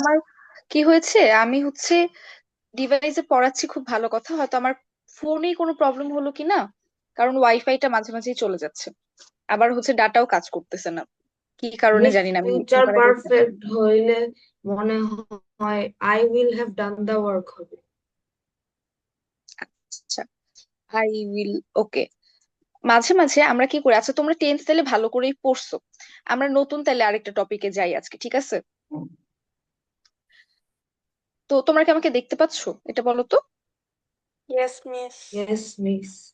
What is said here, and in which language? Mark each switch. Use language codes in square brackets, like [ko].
[bn] আমার কি হয়েছে, আমি হচ্ছে ডিভাইসে পড়াচ্ছি, খুব ভালো কথা, হয়তো আমার ফোনেই কোনো প্রবলেম হলো কি না, কারণ ওয়াইফাইটা মাঝে মাঝেই চলে যাচ্ছে, আবার হচ্ছে ডাটাও কাজ করতেছে না, কি কারণে [en] Miss, [bn] জানি না, আমি [en] future [bn] এবার আগে [en] perfect [bn] হইলে মনে হয় [en] I will have done the work হবে। [bn] আচ্ছা, আই উইল, ওকে। মাঝে মাঝে আমরা কি করি, আচ্ছা তোমরা টেন্স তাহলে ভালো করেই পড়ছো, আমরা নতুন তাহলে আরেকটা টপিকে যাই আজকে, ঠিক আছে? তো তোমরা কি আমাকে দেখতে পাচ্ছো, এটা বলো তো? [en] Yes, miss. Yes, miss.